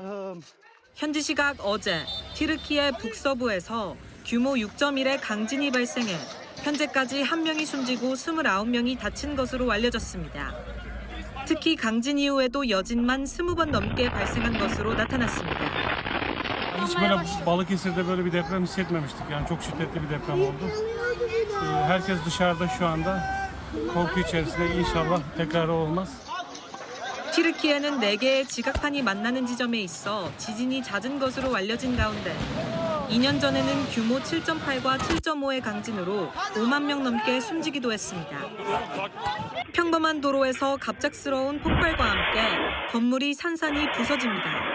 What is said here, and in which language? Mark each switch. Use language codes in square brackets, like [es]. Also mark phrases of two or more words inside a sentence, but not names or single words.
[ko] 현지 시각 어제 튀르키예 북서부에서 규모 6.1의 강진이 발생해 현재까지 1명이 숨지고 29명이 다친 것으로 알려졌습니다. 특히 강진 이후에도 여진만 20번 넘게 발생한 것으로 나타났습니다. [tr] Hiç böyle Balıkesir'de böyle bir deprem hissetmemiştik. Yani çok şiddetli bir deprem oldu. Herkes dışarıda şu anda korku içerisinde inşallah tekrarı olmaz. [ko] 튀르키예는 4개의 지각판이 만나는 지점에 있어 지진이 잦은 것으로 알려진 가운데 2년 전에는 규모 7.8과 7.5의 강진으로 5만 명 넘게 숨지기도 했습니다. 평범한 도로에서 갑작스러운 폭발과 함께 건물이 산산이 부서집니다.